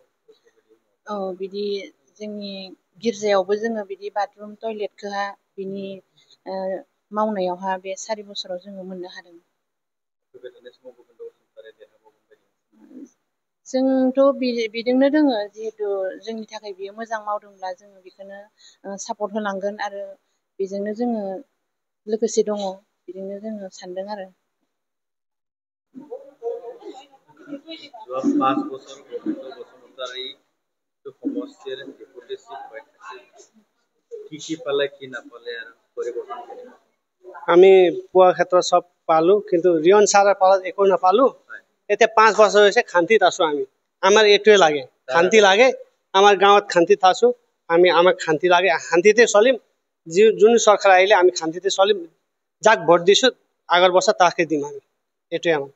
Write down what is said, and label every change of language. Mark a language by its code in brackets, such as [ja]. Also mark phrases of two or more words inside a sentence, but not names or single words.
[brx] औ बिदि जोंनि गिर्जायावबो जोङो बिदि बाथरुम टयलेटखौहा बिनि मावनायावहा बे 4 बोसोराव जोङो मोननो हादों जोंथ' बिजोंनो दोङो जिहेथु जोंनि थाखाय बियो मोजां मावदोंब्ला जोङो बेखौनो सापर्ट होलांगोन आरो बेजोंनो जोङो लोगोसे दङ बिजोंनो जोङो सानदों आरो [as] 5 বছর গোবিন্দ বসুমতাৰী সমষ্টিৰ ডেপুটি চিফ হৈ কি পালে কি নাপালে আৰু পৰিৱৰ্তন আমি পোৱাৰ ক্ষেত্ৰত সব পালো কিন্তু ৰিয়ন ছাৰৰ পালত একো নাপালো এতিয়া 5 বছৰ হৈছে শান্তিত আছো আমি আমাৰ এইটোৱে লাগে শান্তি লাগে আমাৰ গাঁৱত শান্তিত আছো আমাক শান্তি লাগে শান্তিতে চলিম যোন চৰকাৰ আহিলে আমি শান্তিতে চলিম যাক ভোট দিছো আগৰ বছৰ তাকে দিম আমি এইটোৱে